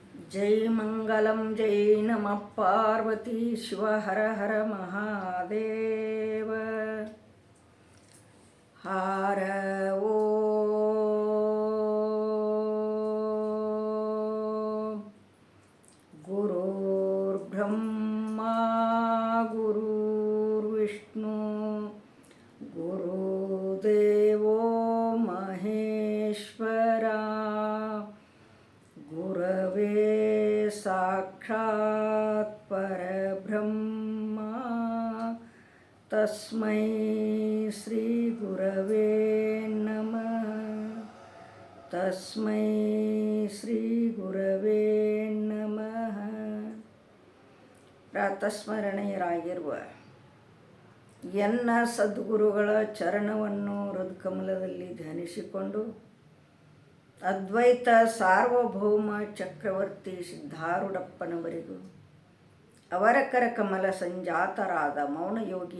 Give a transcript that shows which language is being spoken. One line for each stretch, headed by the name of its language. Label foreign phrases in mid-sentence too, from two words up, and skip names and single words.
Sanskrit: ಜೈ ಮಂಗಲಂ ಜೈ ನಮಃ ಪಾರ್ವತಿ ಶಿವ ಹರ ಹರ ಮಹಾದೇವ. ಹರ ಓಂ. ಗುರುರ್ಬ್ರಹ್ಮ ಗುರುರ್ವಿಷ್ಣು ಗುರುದೇವೋ ಮಹೇಶ್ವರ. ಗುರವೇ ಸಾಕ್ಷಾತ್ ಪರಬ್ರಹ್ಮ ತಸ್ಮೈ ಶ್ರೀ ಗುರವೇ ನಮಃ. ತಸ್ಮೈ ಶ್ರೀ ಗುರವೇ ನಮಃ.
Kannada: ಪ್ರಾತಸ್ಮರಣೀಯರಾಗಿರುವ ಎನ್ನ ಸದ್ಗುರುಗಳ ಚರಣವನ್ನು ಹೃತ್ಕಮಲದಲ್ಲಿ ಧ್ಯಾನಿಸಿಕೊಂಡು ಅದ್ವೈತ ಸಾರ್ವಭೌಮ ಚಕ್ರವರ್ತಿ ಸಿದ್ಧಾರೂಢಪ್ಪನವರಿಗೂ ಅವರ ಕರಕಮಲ ಸಂಜಾತರಾದ ಮೌನಯೋಗಿ